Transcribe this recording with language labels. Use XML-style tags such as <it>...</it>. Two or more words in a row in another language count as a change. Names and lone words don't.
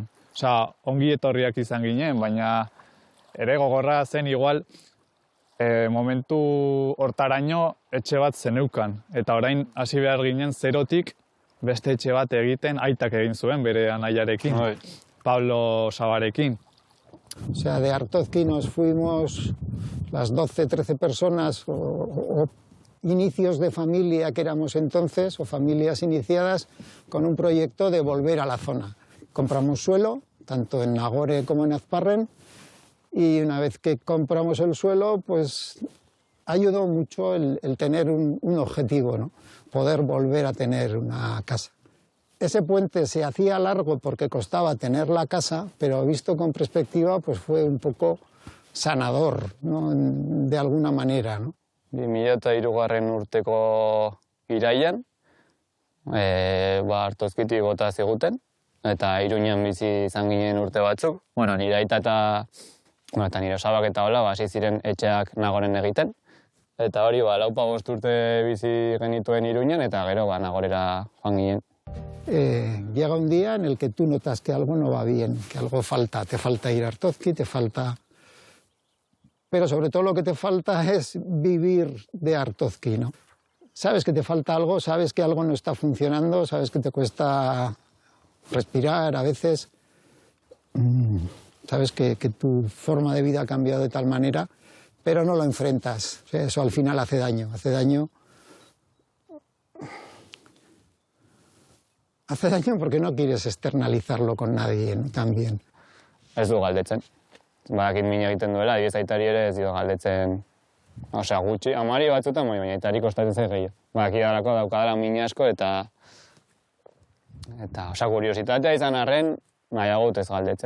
<eu>Osea, ongi etorriak izan ginen, baina ere gogorra zen igual, momentu hortaraino etxe bat zeneukan. Eta orain hasi behar ginen zerotik beste etxe bat egiten aitak egin zuen bere anaiarekin, Pablo Sabarekin.</eu> <es>O sea, de Artozki nos fuimos las 12, 13 personas o inicios de familia que éramos entonces, o familias iniciadas, con un proyecto de volver a la zona. Compramos suelo, tanto en Nagore como en Azparren, y una vez que compramos el suelo, pues ayudó mucho el tener un objetivo, ¿no? Poder volver a tener una casa. Ese puente se hacía largo porque costaba tener la casa, pero visto con perspectiva, pues fue un poco sanador, ¿no? De alguna manera, ¿no? 2003 urteko iraian, Artozkitik bota ziguten, eta Iruñan bizi izan ginen urte batzuk. Nire aita eta nire osabak eta hola, hasi ziren etxeak Nagoren egiten. Eta hori, 4-5 urte bizi genituen Iruñan, eta gero Nagorera joan ginen. Llega un día en el que tú notas que algo no va bien, que algo falta. Te falta ir a Artozki, te falta... Pero sobre todo lo que te falta es vivir de Artozki, ¿no? Sabes que te falta algo, sabes que algo no está funcionando, sabes que te cuesta respirar a veces, sabes que tu forma de vida ha cambiado de tal manera, pero no lo enfrentas. O sea, eso al final hace daño. Hace daño porque no quieres externalizarlo con nadie, ¿no? También.</es> <eu>Ez du galdetzen. Badakit min egiten duela, adiez aitari ere ez dio galdetzen, osea, gutxi, amari batzutan, baina aitari kostatzen zait gehiago. Badakit dalako daukadala min asko eta osea, kuriositatea izan arren, nahiago ez galdetzea.</eu>